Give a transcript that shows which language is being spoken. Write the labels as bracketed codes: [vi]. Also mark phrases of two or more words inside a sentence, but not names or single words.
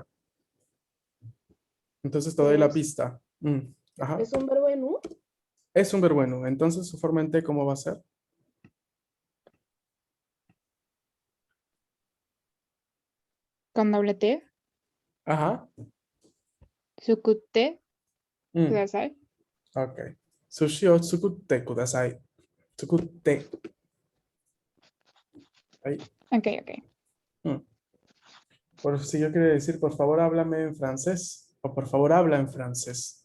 [es] Entonces, te doy la es, pista. Ajá. es un verbo en U. Es un verbo en U. Entonces, su forma en T, ¿cómo va a ser? Con doble T. Ajá. [ja] 作って Mm, ください. [es] ok. [ja] 寿司を作ってください. 作って. Ahí. [es] Ok, ok. Mm. Por si yo quiero decir, por favor, háblame en francés. O por favor, habla en francés.